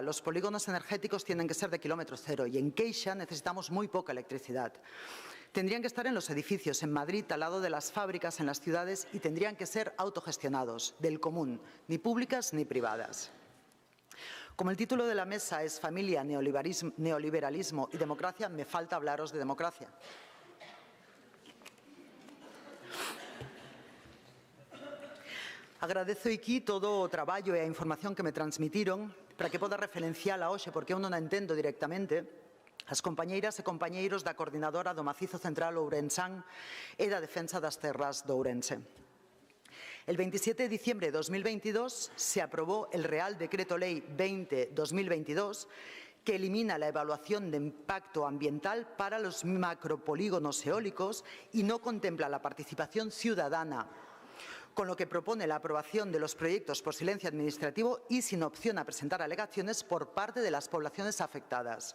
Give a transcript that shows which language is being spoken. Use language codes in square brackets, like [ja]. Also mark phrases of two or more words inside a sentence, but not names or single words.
[es] Los polígonos energéticos tienen que ser de kilómetro cero y en Queixa necesitamos muy poca electricidad. Tendrían que estar en los edificios, en Madrid, al lado de las fábricas, en las ciudades y tendrían que ser autogestionados, del común, ni públicas ni privadas. Como el título de la mesa es Familia, Neoliberalismo y Democracia, me falta hablaros de democracia. [gl] Agradezo aquí todo o traballo e a información que me transmitiron para que poda referenciala hoxe, porque eu non a entendo directamente, as compañeiras e compañeiros da Coordinadora do Macizo Central Ourensán e da Defensa das Terras de Ourense. [es] El 27 de diciembre de 2022 se aprobó el Real Decreto Ley 20-2022 que elimina la evaluación de impacto ambiental para los macropolígonos eólicos y no contempla la participación ciudadana con lo que propone la aprobación de los proyectos por silencio administrativo y sin opción a presentar alegaciones por parte de las poblaciones afectadas.